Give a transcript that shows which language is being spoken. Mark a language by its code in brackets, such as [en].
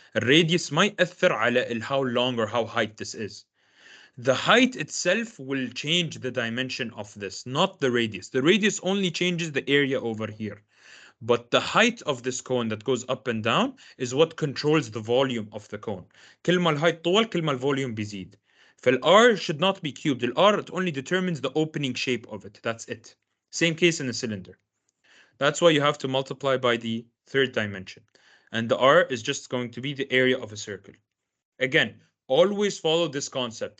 [ar] الراديوس ما يأثر على [en] how long or how height this is. The height itself will change the dimension of this, not the radius. The radius only changes the area over here. But the height of this cone that goes up and down is what controls the volume of the cone. [ar] كل ما الهايت طول كل ما الفوليوم بيزيد. [en] فالR should not be cubed. The R, it only determines the opening shape of it. That's it. Same case in a cylinder. That's why you have to multiply by the third dimension. And the R is just going to be the area of a circle. Again, always follow this concept.